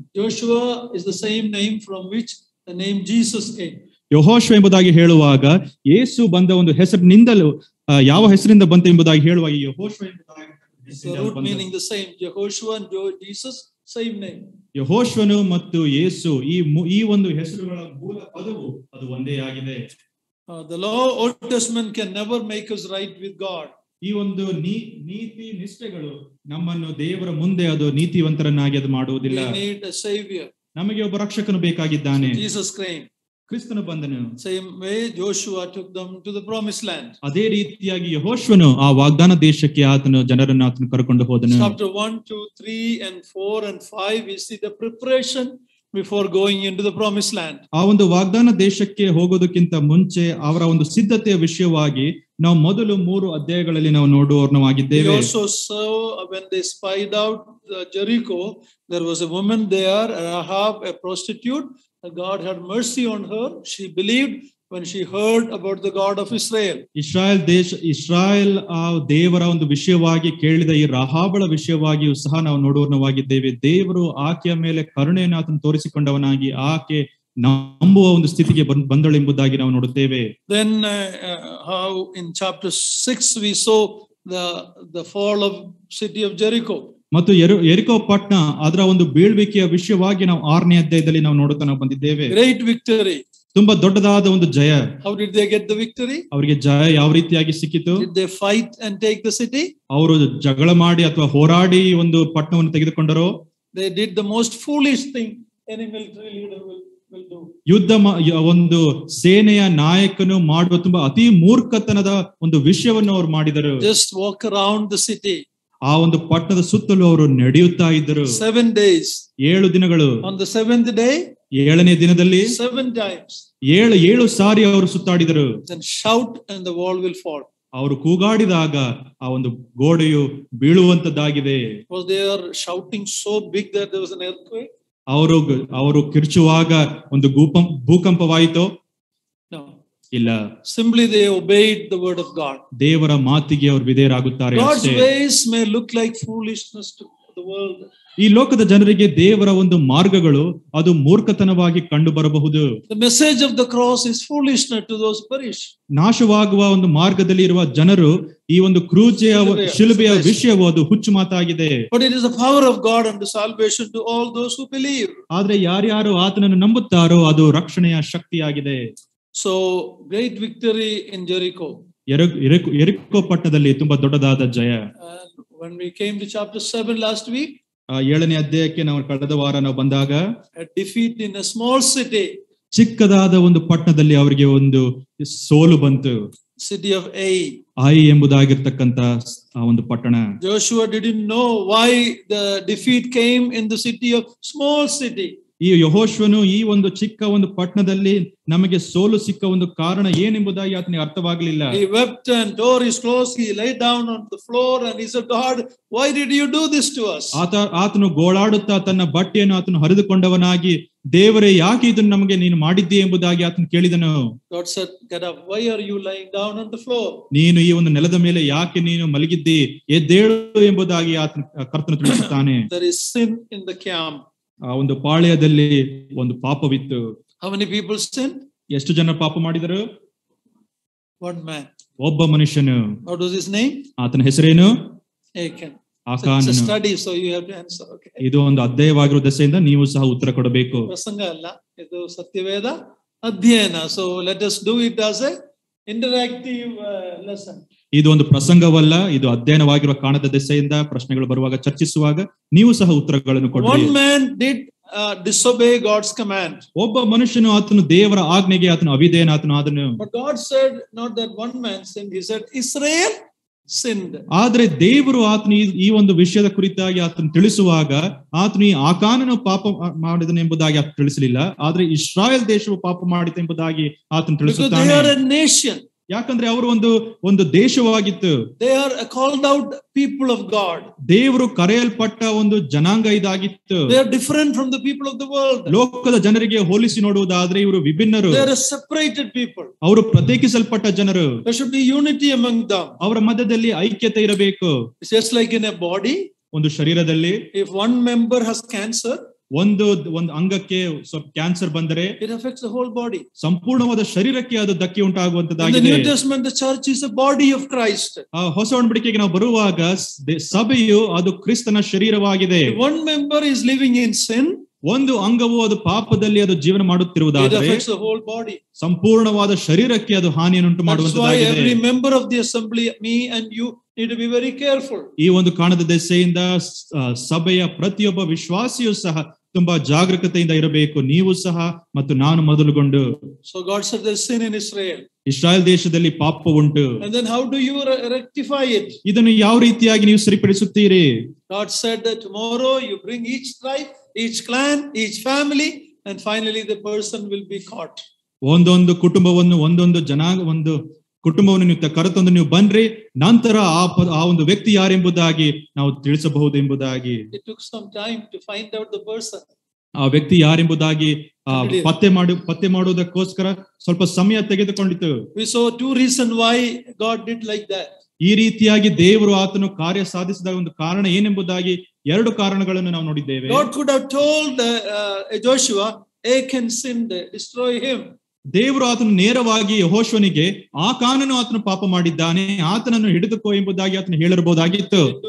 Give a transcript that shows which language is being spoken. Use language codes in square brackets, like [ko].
[en] Joshua is the same name from which the name Jesus came. [kn] ಯೆಹೋಶುವ ಎಂಬುದಾಗಿ ಹೇಳುವಾಗ ಯೇಸು ಬಂದ ಒಂದು ಹೆಸರಿನಿಂದಲೂ ಯಾವ ಹೆಸರಿಂದ ಬಂತು ಎಂಬುದಾಗಿ ಹೇಳುವಾಗ ಯೆಹೋಶುವ ಎಂಬುದಾಗಿ [en] The root meaning the same. Jehoshua and Jesus, same name. [kn] ಯೆಹೋಶುವನು ಮತ್ತು ಯೇಸು ಈ ಒಂದು ಹೆಸರುಗಳ ಮೂಲ ಪದವು ಅದು ಒಂದೇ ಆಗಿದೆ. [en] The law Old Testament can never make us right with God. [kn] ಈ ಒಂದು ನೀತಿ ನಿಷ್ಠೆಗಳು ನಮ್ಮನ್ನು ದೇವರ ಮುಂದೆ ಅದು ನೀತಿವಂತರನ್ನಾಗಿ ಅದು ಮಾಡುವುದಿಲ್ಲ. [en] We need a savior. [kn] ನಮಗೆ ಒಬ್ಬ ರಕ್ಷಕನು ಬೇಕಾಗಿದ್ದಾನೆ. [en] Jesus came. [kn] ಕ್ರಿಸ್ತನು ಬಂದನು. [en] Same way Joshua took them to the promised land. [kn] ಅದೇ ರೀತಿಯಾಗಿ ಯೆಹೋಶುವನು ಆ ವಾಗ್ದಾನ ದೇಶಕ್ಕೆ ಜನರನ್ನು ಕರೆಕೊಂಡು ಹೋದನು. [en] Chapter 1, 2, 3 and 4 and 5 we see the preparation before going into the promised land. [kn] ಆ ಒಂದು ವಾಗ್ದಾನ ದೇಶಕ್ಕೆ ಹೋಗೋದಕ್ಕಿಂತ ಮುಂಚೆ ಅವರ ಒಂದು ಸಿದ್ಧತೆಯ ವಿಷಯವಾಗಿ ನಾವು ಮೊದಲು 3 ಅಧ್ಯಾಯಗಳಲ್ಲಿ ನಾವು ನೋಡುವವರಾಗಿದ್ದೇವೆ. [en] We also saw when they spied out Jericho, there was a woman there, Rahab, a prostitute. God had mercy on her. She believed when she heard about the God of Israel. [kn] Israel ಆ ದೇವರ ಒಂದು ವಿಷಯವಾಗಿ ಕೇಳಿದ ಈ ರಾಹಾಬಳ ವಿಷಯವಾಗಿಯೂ ಸಹ ನಾವು ನೋಡುವವರಾಗಿದ್ದೇವೆ. ದೇವರು ಆಕೆಯ ಮೇಲೆ ಕರುಣೆಯನ್ನು ಆತನು ತೋರಿಸಿಕೊಂಡವನಾಗಿ ಆಕೆ ನಂಬುವ ಒಂದು ಸ್ಥಿತಿಗೆ ಬಂದಳು ಎಂಬುದಾಗಿ ನಾವು ನೋಡುತ್ತೇವೆ. [en] Then how in chapter 6 we saw the fall of city of Jericho. [kn] ಮತ್ತು ಯೆರಿಕೋ ಪಟ್ಟಣ ಅದರ ಒಂದು ಬೀಳ್ವಿಕೆಯ ವಿಷಯವಾಗಿ ನಾವು 6ನೇ ಅಧ್ಯಾಯದಲ್ಲಿ ನಾವು ನೋಡುತ್ತಾ ಬಂದಿದ್ದೇವೆ. [en] Great victory. [kn] ತುಂಬಾ ದೊಡ್ಡದಾದ ಒಂದು ಜಯ. [en] How did they get the victory? [kn] ಅವರಿಗೆ ಜಯ ಯಾವ ರೀತಿಯಾಗಿ ಸಿಕ್ಕಿತು? [en] Did they fight and take the city? [kn] ಅವರು ಜಗಳ ಮಾಡಿ ಅಥವಾ ಹೋರಾಡಿ ಒಂದು ಪಟ್ಟಣವನ್ನು ತೆಗೆದುಕೊಂಡರೋ? [en] They did the most foolish thing any military leader will do. [kn] ಯುದ್ಧ ಒಂದು ಸೇನೆಯ ನಾಯಕನು ಮಾಡುವ ತುಂಬಾ ಅತಿ ಮೂರ್ಖತನದ ಒಂದು ವಿಷಯವನ್ನು ಅವರು ಮಾಡಿದರು. [en] Just walk around the city. [kn] ಆ ಒಂದು ಪಟ್ಟಣದ ಸುತ್ತಲೂ ಅವರು ನಡೆಯುತ್ತಾ ಇದ್ದರು. [en] 7 days. [kn] 7 ದಿನಗಳು. [en] On the 7th day, [kn] 7ನೇ ದಿನದಲ್ಲಿ [en] 7 times. [kn] 7 ಸಾರಿ ಅವರು ಸುತ್ತಾಡಿದರು. [en] Then shout and the wall will fall. [kn] ಅವರು ಕೂಗಾಡಿದಾಗ ಆ ಒಂದು ಗೋಡೆಯು ಬೀಳುವಂತದ್ದಾಗಿದೆ. [en] Was they are shouting so big that there was an earthquake? [kn] ಅವರು ಕಿರ್ಚುವಾಗ ಒಂದು ಭೂಕಂಪವಾಯಿತು? [en] No. [kn] ಇಲ್ಲ. [en] Simply they obeyed the word of God. [kn] ದೇವರ ಮಾತಿಗೆ ಅವರು ವಿಧೇಯರಾಗುತ್ತಾರೆ [en] God's [kn] ಅಷ್ಟೇ. [en] ways may look like foolishness to the world. [kn] ಈ ಲೋಕದ ಜನರಿಗೆ ದೇವರ ಒಂದು ಮಾರ್ಗಗಳು ಅದು ಮೂರ್ಖತನವಾಗಿ ಕಂಡು ಬರಬಹುದು. [en] The message of the cross is foolishness to those who perish. [kn] ನಾಶವಾಗುವ ಒಂದು ಮಾರ್ಗದಲ್ಲಿ ಇರುವ ಜನರು ಈ ಒಂದು ಶಿಲುಬೆಯ ವಿಷಯವು ಅದು ಹುಚ್ಚು ಮಾತಾಗಿದೆ. [en] But it is the power of God unto salvation to all those who believe. [kn] ಆದ್ರೆ ಯಾರ್ಯಾರು ಆತನನ್ನು ನಂಬುತ್ತಾರೋ ಅದು ರಕ್ಷಣೆಯ ಶಕ್ತಿಯಾಗಿದೆ. [en] So great victory in Jericho. [kn] ಯೆರಿಕೋ ಪಟ್ಟಣದಲ್ಲಿ ತುಂಬಾ ದೊಡ್ಡದಾದ ಜಯ. [en] When we came to chapter 7 last week, [kn] 7ನೇ ಅಧ್ಯಾಯಕ್ಕೆ ನಾವು ಕಳೆದ ವಾರ ನಾವು ಬಂದಾಗ [en] a defeat in a small city. [kn] ಚಿಕ್ಕದಾದ ಒಂದು ಪಟ್ಟಣದಲ್ಲಿ ಅವರಿಗೆ ಒಂದು ಸೋಲು ಬಂತು. [en] City of Ai [kn] ಎಂಬುದಾಗಿರ್ತಕ್ಕಂತ ಆ ಒಂದು ಪಟ್ಟಣ. [en] Joshua didn't know why the defeat came in the city of small city. [kn] ಈ ಯೆಹೋಶುವನು ಈ ಒಂದು ಚಿಕ್ಕ ಒಂದು ಪಟ್ಟಣದಲ್ಲಿ ನಮಗೆ ಸೋಲು ಸಿಕ್ಕ ಒಂದು ಕಾರಣ ಏನೆಂಬುದಾಗಿ ಆತನಿಗೆ ಅರ್ಥವಾಗಲಿಲ್ಲ. [en] He wept and tore his clothes. He lay down on the floor and he said, God, why did you do this to us? [kn] ಆತನು ಗೋಳಾಡುತ್ತಾ ತನ್ನ ಬಟ್ಟೆಯನ್ನು ಆತನು ಹರಿದುಕೊಂಡವನಾಗಿ, ದೇವರೇ ಯಾಕೆ ಇದನ್ನು ನಮಗೆ ನೀನು ಮಾಡಿದ್ದೀಯ ಎಂಬುದಾಗಿ ಆತನು ಕೇಳಿದನು. [en] God said, get up. Why are you lying down on the floor? [kn] ನೀನು ಈ ಒಂದು ನೆಲದ ಮೇಲೆ ಯಾಕೆ ನೀನು ಮಲಗಿದ್ದಿ, ಎದ್ದೇಳು ಎಂಬುದಾಗಿ ಕರ್ತನು ತಿಳಿಸುತ್ತಾನೆ. [en] There is sin in the camp. [kn] ಆ ಒಂದು ಪಾಳ್ಯದಲ್ಲಿ ಒಂದು ಪಾಪವಿತ್ತು. [en] How many people sinned? [kn] ಎಷ್ಟು ಜನ ಪಾಪ ಮಾಡಿದರು? [en] One man. [kn] ಒಬ್ಬ ಮನುಷ್ಯನು. [en] What was his name? [kn] ಆತನ ಹೆಸರೇನು? [en] Achan. [kn] ಆಕಾನನು. [en] It's a study, so you have to answer. Okay. [kn] ಇದು ಒಂದು ಅಧ್ಯಾಯವಾಗಿರುವ ದೆಸೆಯಿಂದ ನೀವು ಸಹ ಉತ್ತರ ಕೊಡಬೇಕು. ಪ್ರಸಂಗ ಅಲ್ಲ, ಇದು ಸತ್ಯವೇದ ಅಧ್ಯಯನ. [en] So let us do it as a interactive lesson. [kn] ಇದು ಒಂದು ಪ್ರಸಂಗವಲ್ಲ, ಇದು ಅಧ್ಯಯನವಾಗಿರುವ ಕಾಣದ ದೆಸೆಯಿಂದ ಪ್ರಶ್ನೆಗಳು ಬರುವಾಗ ಚರ್ಚಿಸುವಾಗ ನೀವು ಸಹ ಉತ್ತರಗಳನ್ನು ಕೊಡಿ. [en] One man did disobey God's command. [kn] ಒಬ್ಬ ಮನುಷ್ಯನು ಆತನು ದೇವರ ಆಜ್ಞೆಗೆ ಆತನು ಅವಿಧೇಯನಾದನು. [en] But God said not that one man sinned, he said Israel sinned. [kn] ಆದ್ರೆ ದೇವರು ಆತನು ಈ ಒಂದು ವಿಷಯದ ಕುರಿತಾಗಿ ಆತನು ತಿಳಿಸುವಾಗ ಆತನು ಈ ಆಕಾನನು ಪಾಪ ಮಾಡಿದನು ಎಂಬುದಾಗಿ ಆತನು ತಿಳಿಸಲಿಲ್ಲ, ಆದ್ರೆ ಇಸ್ರಾಯೇಲ್ ದೇಶವು ಪಾಪ ಮಾಡಿತು ಎಂಬುದಾಗಿ ಆತನು ತಿಳಿಸುತ್ತಾನೆ. [en] Because they are a nation. [kn] ಯಾಕಂದ್ರೆ ಅವರು ಒಂದು ದೇಶವಾಗಿತ್ತು. [en] They are called out people of God. [kn] ದೇವರು ಕರೆಯಲ್ಪಟ್ಟ ಒಂದು ಜನಾಂಗ ಇದಾಗಿತ್ತು. [en] They are different from the people of the world. [kn] ಲೋಕದ ಜನರಿಗೆ ಹೋಲಿಸಿ ನೋಡುವುದಾದ್ರೆ ಇವರು ವಿಭಿನ್ನರು. [en] They are a separated people. [kn] ಅವರು ಪ್ರತ್ಯೇಕಿಸಲ್ಪಟ್ಟ ಜನರು. [en] There should be unity among them. [kn] ಅವರ ಮಧ್ಯದಲ್ಲಿ ಐಕ್ಯತೆ ಇರಬೇಕು. [en] It's just like in a body. [kn] ಒಂದು ಶರೀರದಲ್ಲಿ [en] If one member has cancer, [kn] ಒಂದು ಅಂಗಕ್ಕೆ ಸ್ವಲ್ಪ ಕ್ಯಾನ್ಸರ್ ಬಂದರೆ [en] it affects the whole body. [kn] ಸಂಪೂರ್ಣವಾದ ಶರೀರಕ್ಕೆ ಅದು ಧಕ್ಕೆ [en] In the [kn] ಉಂಟಾಗುವಂತದ್ದಾಗಿದೆ. [en] New Testament, the church is a body of Christ. [kn] ಹೊಸ ಒಡಂಬಡಿಕೆಗೆ ನಾವು ಬರುವಾಗ ಸಭೆಯು ಅದು ಕ್ರಿಸ್ತನ ಶರೀರವಾಗಿದೆ. [en] If one member is living in sin, [kn] ಒಂದು ಅಂಗವು ಅದು ಪಾಪದಲ್ಲಿ ಅದು ಜೀವನ [en] it [kn] ಮಾಡುತ್ತಿರುವುದಾದರೆ [en] affects the whole body. [kn] ಸಂಪೂರ್ಣವಾದ ಶರೀರಕ್ಕೆ ಅದು ಹಾನಿಯನ್ನುಂಟು [en] That's why [kn] ಮಾಡುವಂತದ್ದಾಗಿದೆ. [en] every member of the assembly, me and you, need to be very careful. [kn] ಈ ಒಂದು ಕಾಣದ ದೆಸೆಯಿಂದ ಸಭೆಯ ಪ್ರತಿಯೊಬ್ಬ ವಿಶ್ವಾಸಿಯೂ ಸಹ ತುಂಬಾ ಜಾಗರೂಕತೆಯಿಂದ ಇರಬೇಕು. ನೀವು ಸಹ ಮತ್ತು ನಾನು ಮೊದಲುಗೊಂಡು. [en] So God said there's sin in Israel. [kn] Israel ದೇಶದಲ್ಲಿ ಪಾಪ ಉಂಟು. [en] And then how do you rectify it? [kn] ಇದನ್ನು ಯಾವ ರೀತಿಯಾಗಿ ನೀವು ಸರಿಪಡಿಸುತ್ತೀರಿ? [en] God said that tomorrow you bring each tribe, each clan, each family, and finally the person will be caught. [kn] ಒಂದೊಂದು ಕುಟುಂಬವನ್ನು ಒಂದು ಕುಟುಂಬವನ್ನು ನೀವು ಕರೆತಂದು ನೀವು ಬನ್ರಿ, ನಂತರ ಆ ಒಂದು ವ್ಯಕ್ತಿ ಯಾರೆಂಬುದಾಗಿ ನಾವು ತಿಳಿಸಬಹುದು ಎಂಬುದಾಗಿ. [en] It took some time to find out the person. [kn] ಆ ವ್ಯಕ್ತಿ ಯಾರೆಂಬುದಾಗಿ ಪತ್ತೆ ಮಾಡುವುದಕ್ಕೋಸ್ಕರ ಸ್ವಲ್ಪ ಸಮಯ ತೆಗೆದುಕೊಂಡಿತು. [en] We saw two reasons why God did like that. [kn] ಈ ರೀತಿಯಾಗಿ ದೇವರು ಆತನು ಕಾರ್ಯ ಸಾಧಿಸಿದ ಒಂದು ಕಾರಣ ಏನೆಂಬುದಾಗಿ ಎರಡು ಕಾರಣಗಳನ್ನು ನಾವು ನೋಡಿದ್ದೇವೆ. [en] God could have told Joshua, Achan sinned, destroy him. [kn] ದೇವರು ಆತನು ನೇರವಾಗಿ ಯೆಹೋಶುವನಿಗೆ ಆಕಾನನು ಆತನು ಪಾಪ ಮಾಡಿದ್ದಾನೆ, ಆತನನ್ನು ಹಿಡಿದುಕೋ ಎಂಬುದಾಗಿ ಆತನು ಹೇಳಿರಬಹುದಾಗಿತ್ತು.